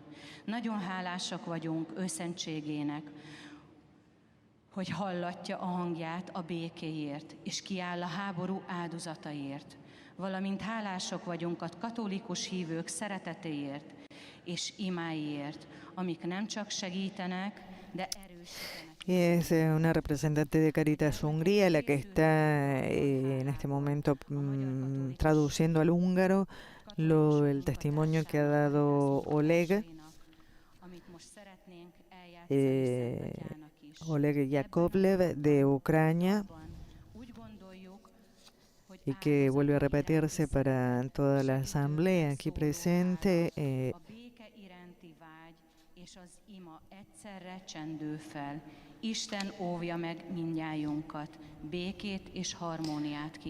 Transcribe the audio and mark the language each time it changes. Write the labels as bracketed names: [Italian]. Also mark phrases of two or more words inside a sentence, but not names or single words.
[Hungarian] Nagyon hálásak vagyunk őszentségének, hogy hallatja a hangját a békéért, és kiáll a háború áldozataiért. Valamint hálásak vagyunk a katolikus hívők szeretetéért és imáiért, amik nem csak segítenek, de erősítenek. [Spanish] Y es una representante de Cáritas Hungría la que está en este momento traduciendo al húngaro el testimonio que ha dado Oleg. Oleg Yakovlev de Ucrania, y que vuelve a repetirse para toda la asamblea aquí presente. [Hungarian] és az ima egyszerre csendül fel. Isten óvja meg mindnyájunkat, békét és harmóniát kíván.